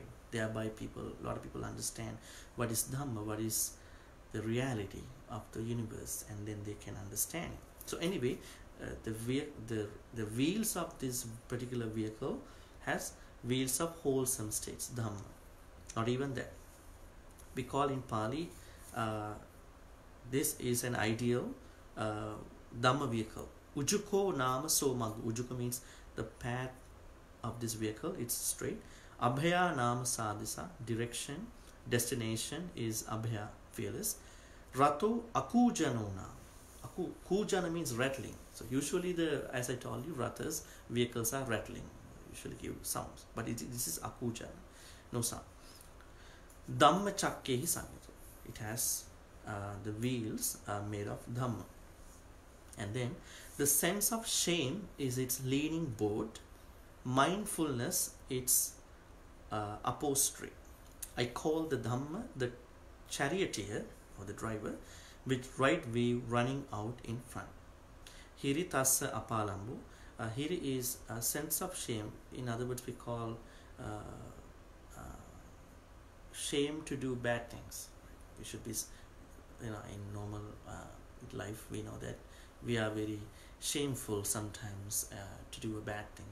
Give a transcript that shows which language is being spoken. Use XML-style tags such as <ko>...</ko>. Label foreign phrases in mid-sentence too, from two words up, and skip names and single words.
<en>Thereby a lot of people understand what is Dhamma, what is the reality of the universe, and then they can understand it. So anyway, the wheels of this particular vehicle has wheels of wholesome states, Dhamma. Not even that. We call in Pali, this is an ideal Dhamma vehicle.</en> <pi>Ujuko nama somagu.</pi> <en>Ujuko means the path of this vehicle, it's straight.</en> <pi>Abhaya nama sadhisa,</pi> <en>direction, destination is Abhaya, fearless.</en> <pi>Rato akujanona.</pi> <en>Kujana means rattling. So usually as I told you, rathas, vehicles are rattling, usually give sounds. But this is akujana, no sound.</en> <pi>Dhamma chakkehi samyata.</pi> <en>It has the wheels are made of Dhamma. And then the sense of shame is its leaning board. Mindfulness, its upholstery. I call the Dhamma the charioteer or the driver, with right wheel running out in front.</en> <pi>Hiri tassa apalambu.</pi> <en>Hiri is a sense of shame. In other words, we call shame to do bad things. We should be, in normal life, we know that we are very shameful sometimes to do a bad thing.</en>